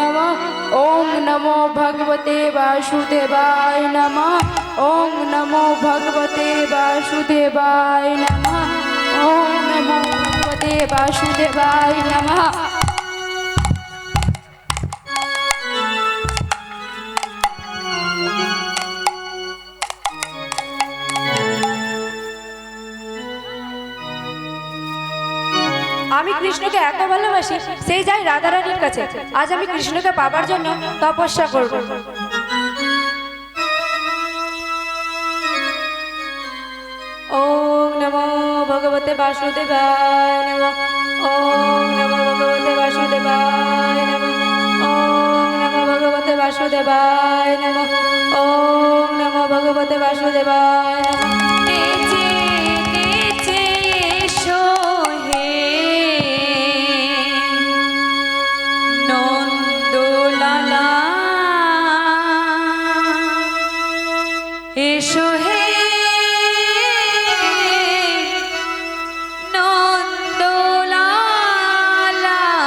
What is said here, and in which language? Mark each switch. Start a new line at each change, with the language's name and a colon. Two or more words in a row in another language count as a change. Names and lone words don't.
Sanskrit: ओम नमो भगवते वासुदेवाय नमः। ओम नमो भगवते वासुदेवाय नमः। ওম নমো ভগবতে বাসুদেবায় নমঃ ওম নমো ভগবতে বাসুদেবায় নমঃ।
Bangla: আমি কৃষ্ণকে এত ভালোবাসি, সেই যাই রাধারানীর কাছে। আজ আমি কৃষ্ণকে পাবার জন্য তপস্যা করব।
Sanskrit: ওম নমো ভগবতে বাসুদেবায় নমঃ ওম নমো ভগবতে বাসুদেবায় নমঃ ওম নমো ভগবতে বাসুদেবায় নমঃ ওম নমো ভগবতে বাসুদেবায় নমঃ।
Bangla: নেচে নেচে এসো হে নন্দলালা, এসো হে নন্দলালা,